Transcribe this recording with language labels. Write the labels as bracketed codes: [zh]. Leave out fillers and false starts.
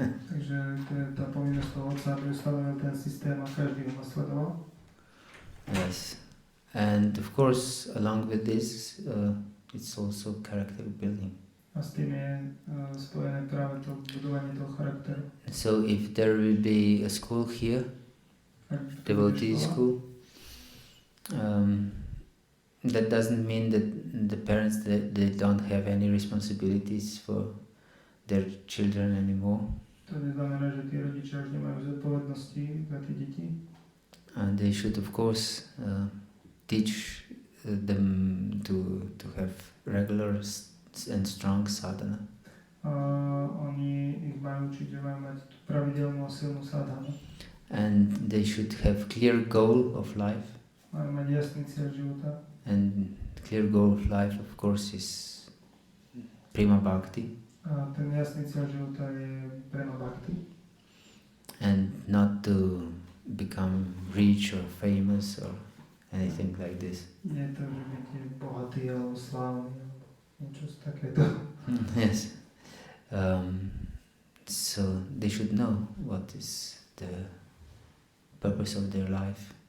[sk] Takže to je tá povinnosť toho otca, aby ustanovil ten systém a každý ho nasledoval. [en] Yes, and of course, along with this, it's also character building. [sk] A s tým je spojené práve to budovanie toho charakteru. [en] So if there will be a school here, devotee school, that doesn't mean that the parents they don't have any responsibilities for their children anymore. [sk] To neznamená, že tí rodičia už nemajú zodpovednosti za tie deti. [en] And they should of course teach them to have regular and strong sadhana. [sk] Oni ich majú učiť, že majú mať pravidelnú a silnú sadhanu. [en] And they should have clear goal of life. [sk] Majú mať jasný cieľ života. [en] And clear goal of life, of course, is prima bhakti. [sk] A ten jasný cieľ života je prema bhakti. [en] And not to become rich or famous or anything like this. [sk] Nie to, že byť bohatý alebo slávny alebo niečo takéto. [en] Yes. So they should know what is the purpose of their life.